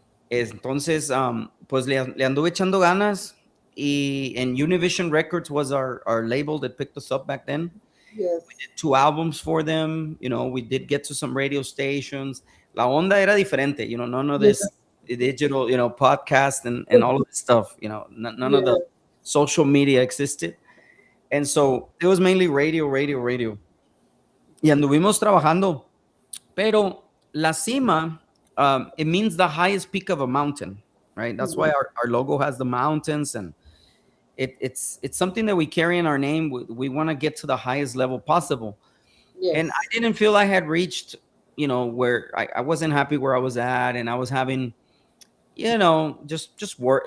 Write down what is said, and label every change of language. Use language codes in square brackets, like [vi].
[es] Entonces, pues le anduve echando ganas, [en] and Univision Records was our label that picked us up back then. Yes. We did 2 albums for them. We did get to some radio stations. [es] La onda era diferente, [en] none of this digital, podcast and all of this stuff, none of the social media existed. And so it was mainly radio. [es] Y anduvimos trabajando. [en] Pero La Cima, it means the highest peak of a mountain, right? That's why our logo has the mountains. And it's something that we carry in our name. We want to get to the highest level possible. And I Yes. didn't feel I had reached, where I wasn't happy where I was at, and I was having, just work.